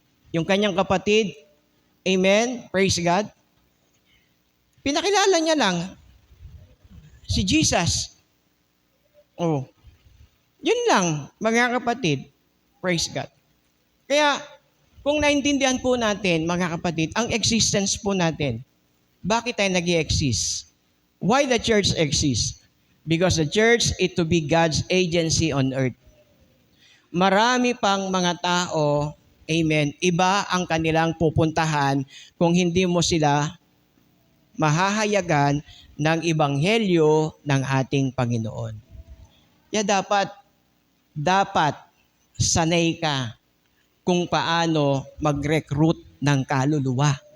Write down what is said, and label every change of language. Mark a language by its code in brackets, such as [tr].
[tl] Yung kanyang kapatid, amen, [en] praise God. [tl] Pinakilala niya lang si Jesus. Oh, yun lang, mga kapatid, [en] praise God. [tl] Kaya, kung naintindihan po natin, mga kapatid, ang existence po natin, bakit tayo nag-i-exist? [en] Why the church exists? Because the church is to be God's agency on earth. [tl] Marami pang mga tao, amen, iba ang kanilang pupuntahan kung hindi mo sila mahahayagan ng ebanghelyo ng ating Panginoon. Kaya dapat sanay ka kung paano mag-recruit ng kaluluwa.